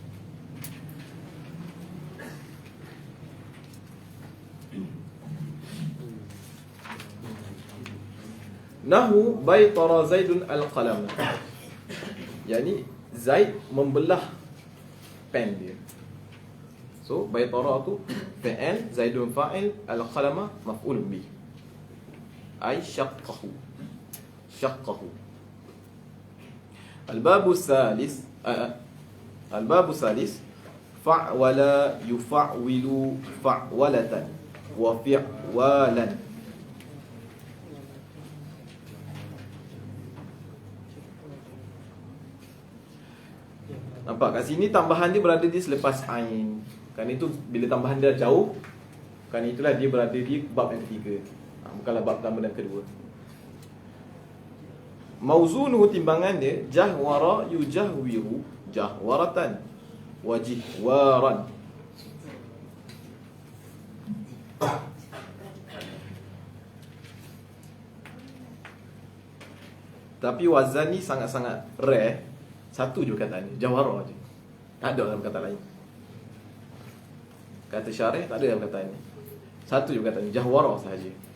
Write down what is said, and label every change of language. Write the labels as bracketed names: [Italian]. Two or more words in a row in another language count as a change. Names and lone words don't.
[Arabic] نحو بيطر زيد القلم. [Malay] Yani Zaid membelah pen dia. So baitara tu fi'il, [Arabic] زيد فاعل، القلم مفعول به. أي شقه. شقه. الباب ثالث، الباب ثالث فعول يفعول فعولة وفعوالا. [Malay] Nampak kat sini tambahan dia berada di selepas ain. Kan itu bila tambahan dia jauh, kan itulah dia berada di bab yang ketiga. Bukanlah bab pertama dan kedua. Mauzunuhu, timbangan dia [Arabic] جهور يجهور جهورة وجهوارا. [Malay] Tapi wazan ni sangat-sangat rare. Satu je perkataan ni, jawhara je. Tak ada dalam perkataan lain. Kata syarih tak ada dalam perkataan ni. Satu je perkataan ni, jahwara sahaja.